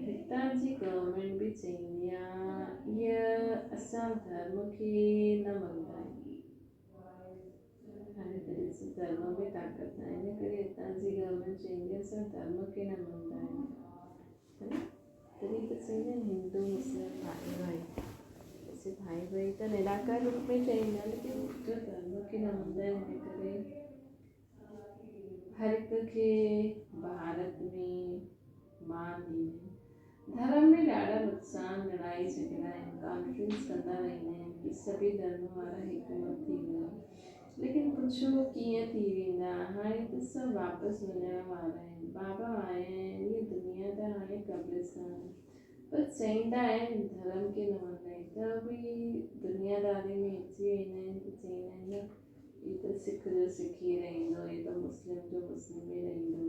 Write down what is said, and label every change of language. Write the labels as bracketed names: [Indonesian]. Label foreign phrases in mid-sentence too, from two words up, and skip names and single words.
[Sindhi] हितां जी गवर्नमेंट बि चईंदी आहे इहा असां धर्म खे न मञंदा आहियूं। हाणे त ॾिसो धर्म में ताक़त न आहे, इन करे हितां जी गवर्नमेंट चईंदी आहे असां धर्म खे न मञंदा आहियूं, है न। तॾहिं त चईंदा आहिनि हिंदू मुस्लिम भाई भाई, ऐसे भाई भाई त निराकार रूप में चईंदा आहिनि, लेकिन जो धर्म खे न मञंदा आहिनि, इन करे हर हिक खे भारत में मान ॾींदा। धर्म में ॾाढा नुक़सान लड़ाई झगड़ा आहिनि, कॉन्फ्रेंस कंदा रहंदा आहिनि कि सभी धर्म वारा हिकमत थी वञो, लेकिन पुछो कीअं थी वेंदा। हाणे त सभु वापसि वञण वारा आहिनि। बाबा आया आहिनि, इहा दुनिया त हाणे कब्रिस्तान आहे, पर चईंदा आहिनि धर्म खे न मञंदा आहिनि, त बि दुनियादारी में अची वेंदा आहिनि त चईंदा आहिनि न ही त सिख जो सिख ई रहंदो, हे त मुस्लिम जो मुस्लिम ई रहंदो।